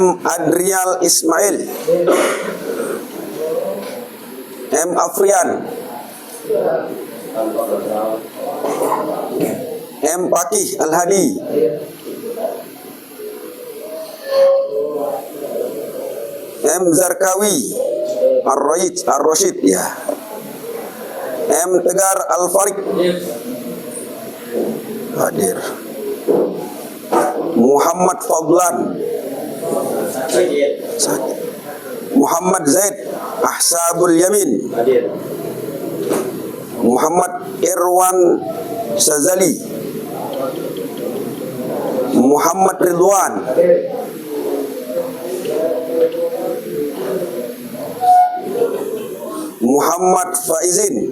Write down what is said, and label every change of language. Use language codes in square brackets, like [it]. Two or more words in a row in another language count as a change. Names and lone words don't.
[id] Adrial Ismail, M. Afrian, M. Pakih Al-Hadi, M. Zarkawi Ar-Rashid ya, M. Tegar Al-Farid hadir, Muhammad Fadlan, Muhammad Zaid Ahsabul Yamin, Muhammad Irwan Sazali, Muhammad Ridwan, Muhammad Faizin,